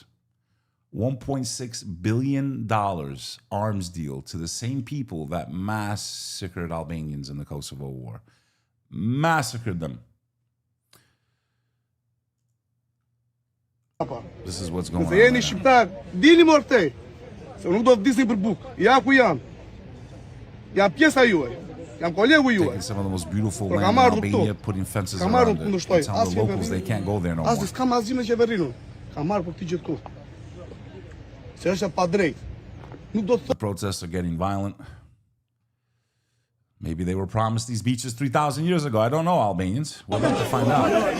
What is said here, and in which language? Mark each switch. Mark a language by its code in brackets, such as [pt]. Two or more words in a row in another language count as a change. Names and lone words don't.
[en] $1.6 billion arms deal to the same people that massacred Albanians in the Kosovo War. Massacred them. This is what's going on. Right now. [sq] Dini morte. Se nuk do të vdisni për bukë. Ja ku jam. Jam pjesa juaj. Jam kolegu juaj. [en] Taking some of the most beautiful land in Albania, putting fences around it. Telling the locals they can't go there no more. [sq] As s'kam asgjë me qeverinë. Kam marrë për këtë gjë këtu. Se është pa drejt. Nuk do të [en] The protests are getting violent. Maybe they were promised these beaches 3,000 years ago. I don't know, Albanians. We're about to find out.